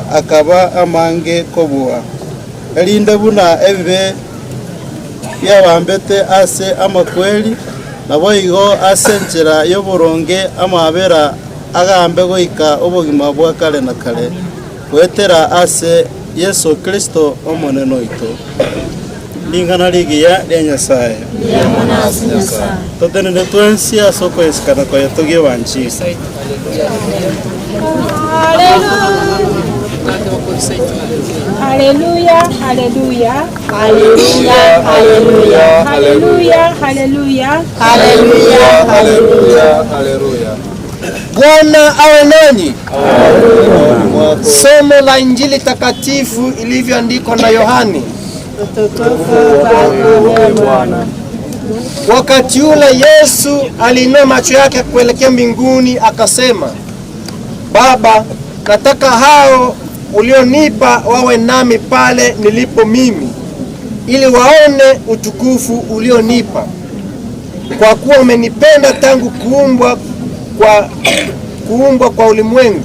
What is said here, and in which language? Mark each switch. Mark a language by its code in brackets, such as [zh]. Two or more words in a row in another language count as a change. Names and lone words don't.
[guz] akaba amange kobua erinde buna ebibe byabambete ase amakweli nabo igo ase enchera y'oboronge amabera agambe goika obogima bwa kare na kare gwetera ase Yesu Kristo omonene oito lingana ligiya lya Nyasaye totenene twensi ase okoesikana koye togie banchi [sw] Haleluya, haleluya, haleluya, haleluya, haleluya, haleluya, haleluya, haleluya. Bwana awe nanyi. Somo la Injili takatifu ilivyoandikwa na Yohani. Wakati ule Yesu aliinua macho yake kuelekea mbinguni akasema, Baba, nataka hao ulionipa wawe nami pale nilipo mimi, ili waone utukufu ulionipa, kwa kuwa umenipenda tangu kuumbwa kwa ulimwengu.